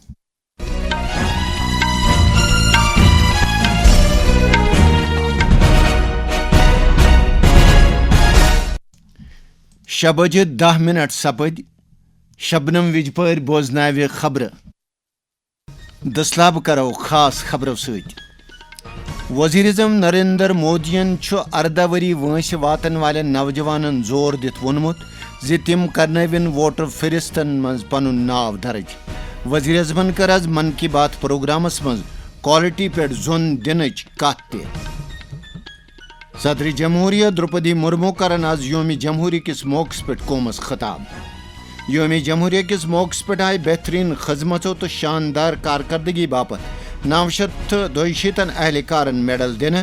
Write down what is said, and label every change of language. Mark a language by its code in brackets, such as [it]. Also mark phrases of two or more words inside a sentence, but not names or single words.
[ks] شےٚ بجے 10 منٹ سپد شبنم وجپر بوزناوِ خبر دسلاب کرو خاص خبرو سۭتۍ۔ وزیر اعظم نریندر مودین چھُ 14 ؤری وٲنٛسہِ واتن والٮ۪ن نوجوانن زور دِتھ ووٚنمُت زِ تِم کرنٲوِن ووٹر فہرستن منٛز پنُن ناو درج۔ وزیر اعظمن کٔر آز من کی بات پروگرامس منٛز کوالٹی پٮ۪ٹھ زوٚن دِنٕچ کتھ تہِ۔ صدر جمہوریہ درپدی مرمو کرن آز یوم جمہوریہ کس موقعس پٮ۪ٹھ قومس خطاب۔ یوم جمہوریہ کس موقعس پٮ۪ٹھ آیہِ بہترین خدمتو تو شاندار کارکردگی باپت 962 اہلکارن میڈل دِنہٕ۔